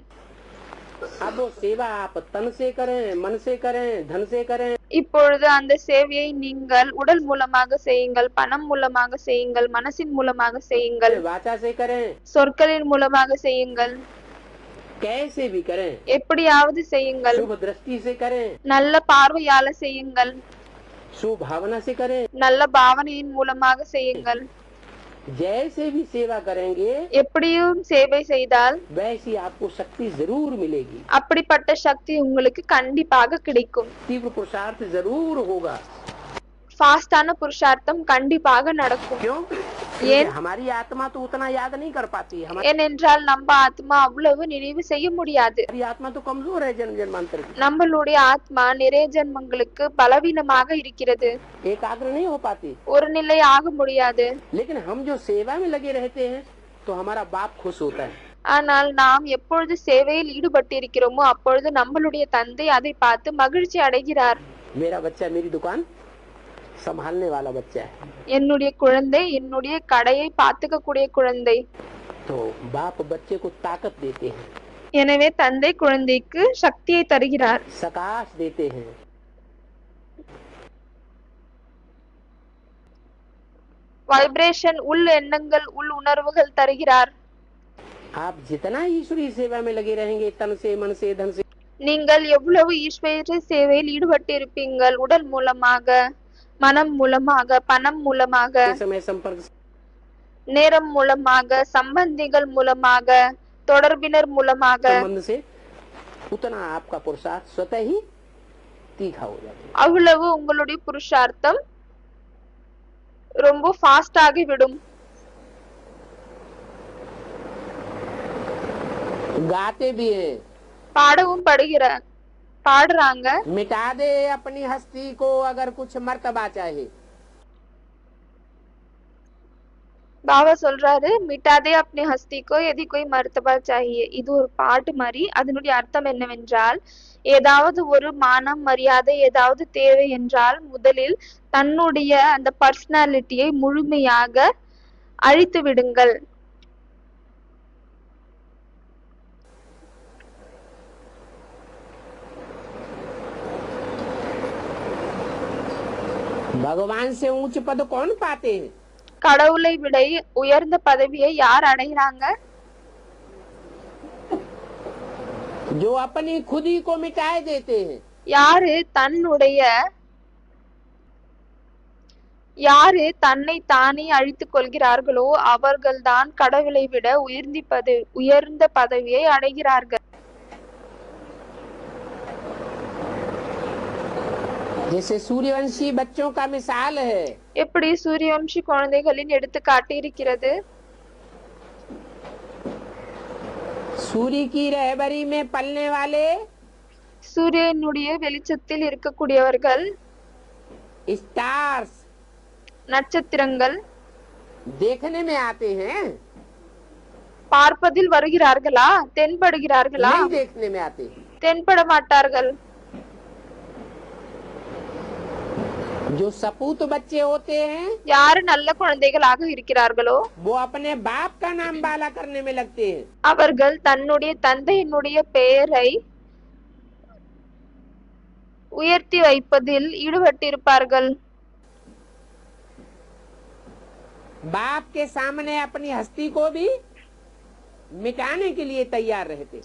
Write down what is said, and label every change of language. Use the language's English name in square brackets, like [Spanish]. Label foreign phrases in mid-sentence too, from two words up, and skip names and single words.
[Hindi] अब वो सेवा आप तन से करें, मन से करें, धन से करें। [Tamil] இப்பொழுது அந்த சேவையை நீங்கள் உடல் மூலமாக செய்யுங்கள், பணம் மூலமாக செய்யுங்கள், மனசின் மூலமாக செய்யுங்கள், [Hindi] वाचा से करें, [Tamil] சொற்களின் மூலமாக செய்யுங்கள், [Hindi] कैसे भी करें, [Tamil] எப்படியாவது செய்யுங்கள், [Hindi] शुभ दृष्टि से करें, [Tamil] நல்ல பார்வையால செய்யுங்கள், [Hindi] शुभ भावना से करें। [Tamil] நல்ல பாவனையின் மூலமாக செய்யுங்கள். [Hindi] जैसे भी सेवा करेंगे [Tamil] எப்படியும் சேவை செய்தால் [Hindi] वैसी आपको शक्ति जरूर मिलेगी। [Tamil] அப்படிப்பட்ட சக்தி உங்களுக்கு கண்டிப்பாக கிடைக்கும். [Hindi] तीव्र पुरुषार्थ जरूर होगा। [Tamil] ஃபாஸ்டான புருஷார்த்தம் கண்டிப்பாக நடக்கும். [Hindi] क्यों? [Tamil] ஏன்? [Hindi] हमारी आत्मा तो उतना याद नहीं कर पाती। हमारी [Tamil] ஏனென்றால் நம்ம ஆத்மா அவ்வளவு நினைவு செய்ய முடியாது. [Hindi] आत्मा तो कमजोर है जन्म जन्मांतर की। [Tamil] நம்மளுடைய ஆத்மா நிறைய ஜென்மங்களுக்கு பலவீனமாக இருக்கிறது, [Hindi] एकाग्र नहीं हो पाती। [Tamil] ஒரு நிலை ஆக முடியாது. [Hindi] लेकिन हम जो सेवा में लगे रहते हैं तो हमारा बाप खुश होता है। [Tamil] ஆனால் நாம் எப்பொழுது சேவையில் ஈடுபட்டிருக்கிறோமோ அப்பொழுது நம்மளுடைய தந்தை அதை பார்த்து மகிழ்ச்சி அடைகிறார். [Hindi] मेरा बच्चा मेरी दुकान संभालने वाला बच्चा है। [Tamil] என்னுடைய குழந்தை என்னுடைய கடையை பார்த்துக்க கூடிய குழந்தை. [Hindi] तो बाप बच्चे को ताकत देते हैं, [Tamil] எனவே தந்தை குழந்தைக்கு சக்தியை தருகிறார், [Hindi] सकाश देते हैं। [Tamil] வைப்ரேஷன், உள் எண்ணங்கள், உள் உணர்வுகள் தருகிறார். [Hindi] आप जितना ईश्वरीय सेवा में लगे रहेंगे तन से मन से धन से, [Tamil] நீங்கள் எவ்வளவு ஈஸ்வர சேவையில் ஈடுபட்டு இருப்பீங்கள், உடல் மூலமாக, மனம் மூலமாக, பணம் மூலமாக, [Hindi] समय संपर्क [Tamil] நேரம் மூலமாக, சம்பந்திகள் மூலமாக, தொடர்பினர் மூலமாக, [Hindi] संबंध से, उतना आपका पुरुषार्थ स्वतः ही तीखा हो जाता [Tamil] அவ்வளவு உங்களுடைய புருஷார்த்தம் ரொம்ப ஃபாஸ்ட் ஆகிவிடும். [Hindi] है। गाते भी है, [Tamil] பாடவும் பாடுறாங்க. [Hindi] मिटा दे अपनी हस्ती को अगर कुछ मर्तबा चाहे। [Tamil] பாபா சொல்றாரு, [Hindi] மிட்டாதே अपनी हस्ती को यदि कोई मर्तबा चाहिए. [Tamil] இது ஒரு பாட்டு மாதிரி. அதனுடைய அர்த்தம் என்னவென்றால், ஏதாவது ஒரு மானம், மரியாதை, ஏதாவது தேவை என்றால் முதலில் தன்னுடைய அந்த பர்சனாலிட்டியை முழுமையாக அழித்து விடுங்கள். [Hindi] भगवान से ऊंच पद कौन पाते हैं? [Tamil] கடவுளை விட உயர்ந்த பதவியை யார் அடைகிறாங்க? [Hindi] जो अपनी खुद ही को मिटाए देते हैं। [Tamil] யாரு தன்னை தானே அழித்துக் கொள்கிறார்களோ அவர்கள்தான் கடவுளை விட உயர்ந்த பதவியை அடைகிறார்கள். [Hindi] जैसे सूर्यवंशी बच्चों का मिसाल है, [Tamil] எப்படி சூரியவம்சி குழந்தைகளின் எடுத்துக்காட்டு இருக்கிறது. [Hindi] सूर्य की रहबरी में पलने वाले [Tamil] சூரியனுடைய வெளிச்சத்தில் இருக்கக்கூடியவர்கள் [Hindi] स्टार्स [Tamil] நட்சத்திரங்கள் [Hindi] देखने में आते हैं, [Tamil] பார்ப்பதில் வருகிறார்களா, தென்படுகிறார்களா? [Hindi] नहीं देखने में आते। [Tamil] தென்பட மாட்டார்கள். [Hindi] जो सपूत बच्चे होते हैं [Tamil] யாரு நல்ல குழந்தைகளாக இருக்கிறார்களோ [Hindi] वो अपने बाप का नाम बाला करने में लगते हैं। [Tamil] அவர்கள் தன்னுடைய தந்தையினுடைய பெயரை உயர்த்தி வைப்பதில் ஈடுபட்டிருப்பார்கள். [Hindi] बाप के सामने अपनी हस्ती को भी मिटाने के लिए तैयार रहते।